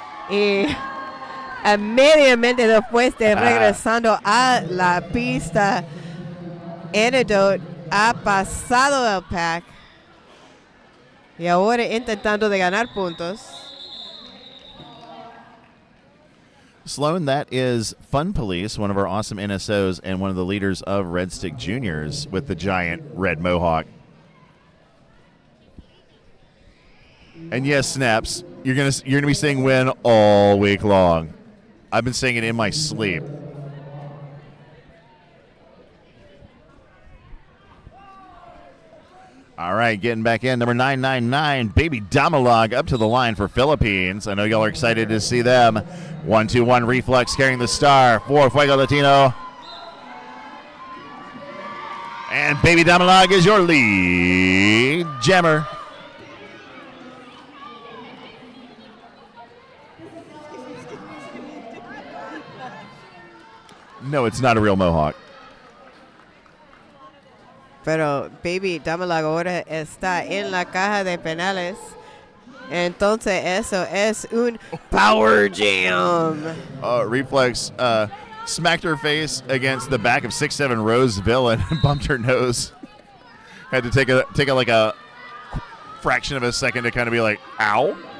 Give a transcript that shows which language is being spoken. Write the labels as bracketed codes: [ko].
[es] Y inmediatamente después de regresando a la pista, Antidote ha pasado el pack y ahora intentando de ganar puntos. [en] Sloan, that is Fun Police, one of our awesome NSOs and one of the leaders of Red Stick Juniors with the giant red mohawk. And yes, Snaps, you're gonna be saying win all week long. I've been saying it in my sleep. All right, getting back in, number 999, Baby Damalog up to the line for Philippines. I know y'all are excited to see them. 1-2-1 Reflex carrying the star for Fuego Latino. And Baby Damalog is your lead jammer. No, it's not a real mohawk. [es] Pero Baby Damalog ahora está en la caja de penales. Entonces eso es un power jam. [en] Reflex smacked her face against the back of 6'7" Roseville and bumped her nose. Had to take a like a fraction of a second to kind of be like, ow.